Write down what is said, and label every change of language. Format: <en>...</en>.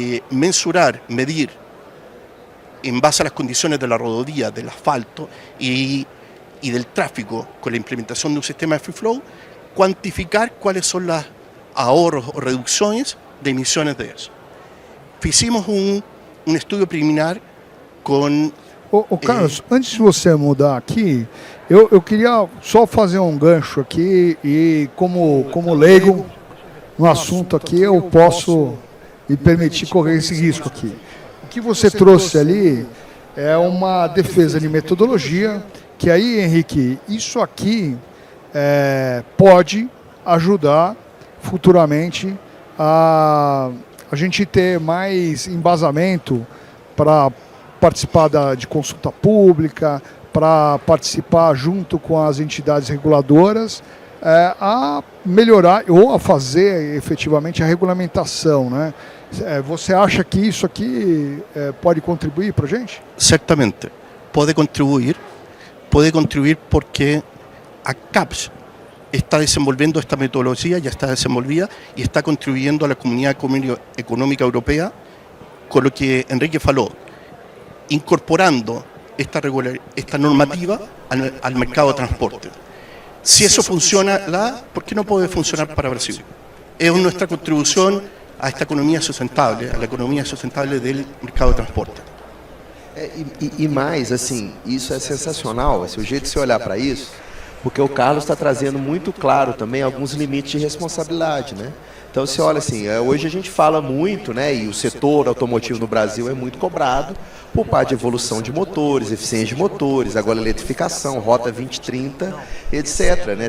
<es>mensurar, medir en base a las condiciones de la rodovía, del asfalto y del tráfico con la implementación de un sistema de free flow, cuantificar cuáles son los ahorros o reducciones de emisiones de eso. Hicimos um estudo preliminar com...</es> <pt>Carlos, antes de você mudar aqui, eu queria só fazer um gancho aqui e como leigo no assunto aqui, eu posso me permitir correr esse risco aqui. O que você trouxe ali é uma defesa de metodologia, que aí, Henrique, isso aqui pode ajudar futuramente a gente ter mais embasamento para participar de consulta pública, para participar junto com as entidades reguladoras, a melhorar ou a fazer efetivamente a regulamentação, né? Você acha que isso aqui pode contribuir para a gente? Certamente, pode contribuir porque a CAPES está desenvolvendo</pt> <es>esta metodología, ya está desenvolvida y está contribuyendo a la Comunidad Económica Europea con lo que Enrique faló, incorporando esta normativa al mercado de transporte. Si eso funciona, ¿por qué no puede funcionar para Brasil? Es nuestra contribución a esta economia sustentable, a la economia sustentable del mercado de transporte.</es> <pt>E mais, assim, isso é sensacional, o jeito de você olhar para isso, porque o Carlos está trazendo muito claro também alguns limites de responsabilidade, né? Então, você olha assim, hoje a gente fala muito, né, e o setor automotivo no Brasil é muito cobrado por parte de evolução de motores, eficiência de motores, agora eletrificação, Rota 2030, etc. Né?</pt>